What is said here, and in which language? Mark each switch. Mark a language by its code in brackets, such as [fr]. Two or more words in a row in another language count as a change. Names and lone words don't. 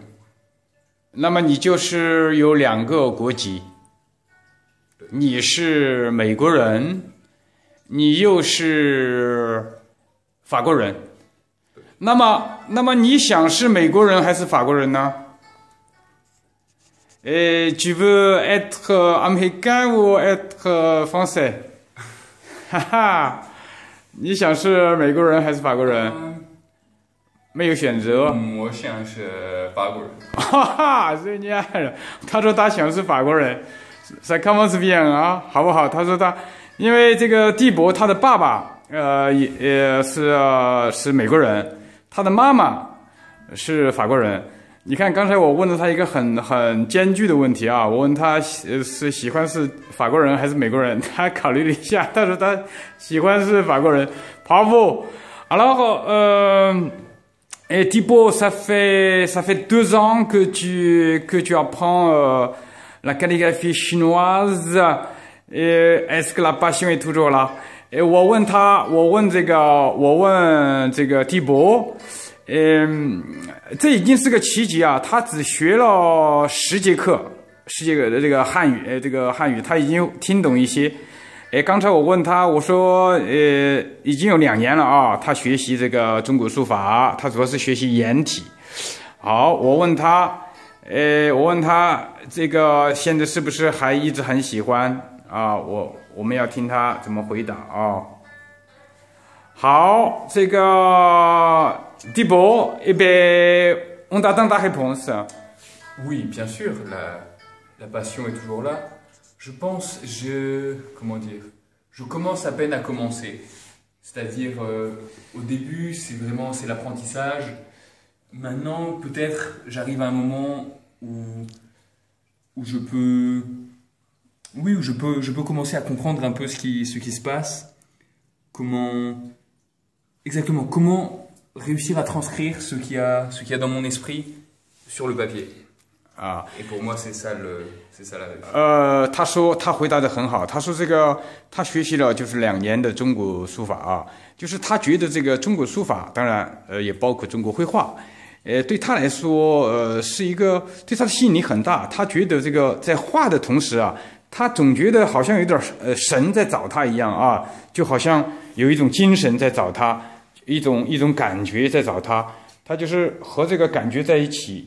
[zh] 那么你就是有两个国籍，你是美国人，你又是法国人。那么你想是美国人还是法国人呢 ？ [fr] Tu veux être américain ou être français？ [zh] 哈哈，你想是美国人还是法国人？没有选择。我想是法国人。哈哈，所以你爱他说他想是法国人 ， [fr] ça commence bien [zh] 啊，好不好？他说他，因为这个蒂博他的爸爸也是美国人，他的妈妈是法国人。你看刚才我问了他一个很艰巨的问题啊，我问他是喜欢是法国人还是美国人，他考虑了一下，他说他喜欢是法国人。Bravo。 [fr] Alors et Thibaut, ça fait 2 ans que tu apprends la calligraphie chinoise. Et est-ce que la passion est toujours là? [zh] Et 我问这个蒂博，这已经是个奇迹啊！他只学了10节课的这个汉语，他已经听懂一些。刚才我问他，我说，已经有2年了啊，他学习这个中国书法，他主要是学习颜体。好，我问他这个现在是不是还一直很喜欢啊？我们要听他怎么回答啊。好，这个 [fr] Thibaut, eh bien, on t'attend ta réponse. Oui, bien sûr, la passion est toujours là. Je pense, comment dire, je commence à peine à commencer. C'est-à-dire, au début, c'est l'apprentissage. Maintenant, peut-être, j'arrive à un moment où je peux, oui, où je peux commencer à comprendre un peu ce qui se passe. Exactement, comment réussir à transcrire ce qu'il y a dans mon esprit sur le papier. 啊， Et pour moi, c'est ça la réponse. [zh] 他说他回答的很好，他说这个他学习了就是2年的中国书法啊，就是他觉得这个中国书法，当然也包括中国绘画，对他来说是一个对他的吸引力很大。他觉得这个在画的同时啊，他总觉得好像有点神在找他一样啊，就好像有一种精神在找他，一种感觉在找他，他就是和这个感觉在一起。